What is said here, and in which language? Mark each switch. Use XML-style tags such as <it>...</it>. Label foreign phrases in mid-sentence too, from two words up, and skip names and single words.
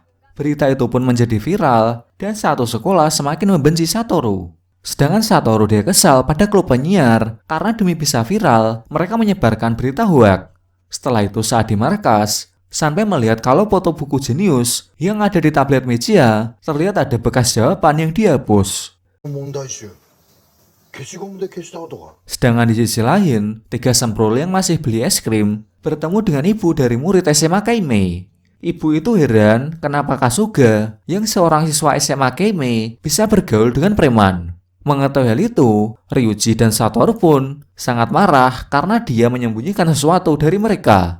<id>Berita itu pun menjadi viral dan satu sekolah semakin membenci Satoru. Sedangkan Satoru dia kesal pada klub penyiar karena demi bisa viral, mereka menyebarkan berita hoak. Setelah itu saat di markas, Sanpai melihat kalau foto buku jenius yang ada di tablet Michiya terlihat ada bekas jawaban yang dihapus.</id> <ja>問題集消しゴムで消した跡が。</ja> <id>Sedangkan di sisi lain, tiga semprul yang masih beli es krim bertemu dengan ibu dari murid SMA Keimei. Ibu itu heran kenapa Kasuga yang seorang siswa SMA Keimei bisa bergaul dengan preman. Mengetahui hal itu, Ryuji dan Satoru pun sangat marah karena dia menyembunyikan sesuatu dari mereka.</id>